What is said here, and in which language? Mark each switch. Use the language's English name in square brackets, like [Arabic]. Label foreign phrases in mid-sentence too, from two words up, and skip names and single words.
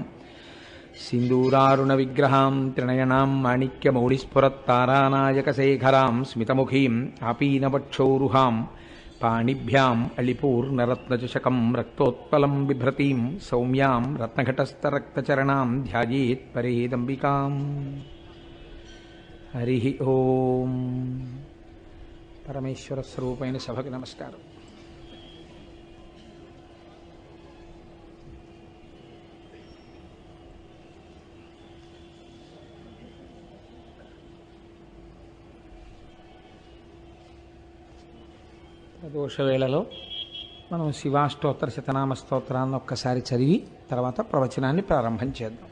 [Sanskrit] सिन्दूरारुणविग्रहां त्रिनयनां माणिक्यमौलिस्फुरत्तारानायकशेखरां स्मितमुखीं आपीनवक्षोरुहां पाणिभ्याम् अलिपूर्णरत्नचषकं रक्तोत्पलं बिभ्रतीं सौम्यां रत्नघटस्थरक्तचरणां ध्यायेत् परेदम्बिकाम्। हरिः ओम्। [Telugu] పరమేశ్వర స్వరూపైన సభకి నమస్కారం. ప్రదోష వేళలో మనం శివాష్టోత్తర శతనామ స్తోత్రాన్ని ఒక్కసారి చదివి తర్వాత ప్రవచనాన్ని ప్రారంభం చేద్దాం.